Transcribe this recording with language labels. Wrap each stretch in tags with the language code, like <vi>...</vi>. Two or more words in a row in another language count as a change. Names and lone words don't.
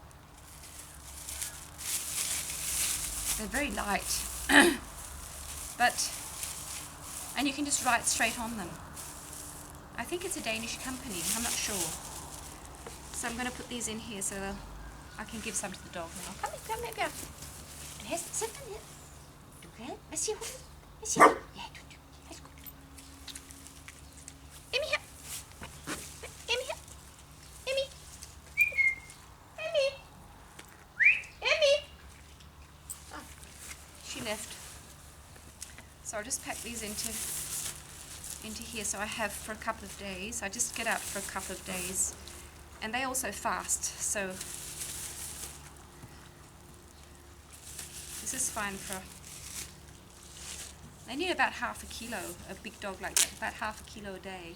<en>They're very light. And you can just write straight on them. I think it's a Danish company, I'm not sure. So I'm going to put these in here so I can give some to the dog now.</en> <da>Kom her. Her, sæt dig ned. Du kan. Hvad siger hun? Hvad siger hun? Ja, du. Værsgo. Emmy her. Emmy her. Emmy. Emmy.</da> <en>Emmy. Oh, she left. So I'll just pack these into here so I have for a couple of days. I just get out for a couple of days. And they also fast, so this is fine for, they need about half a kilo, a big dog like that, about half a kilo a day.</en>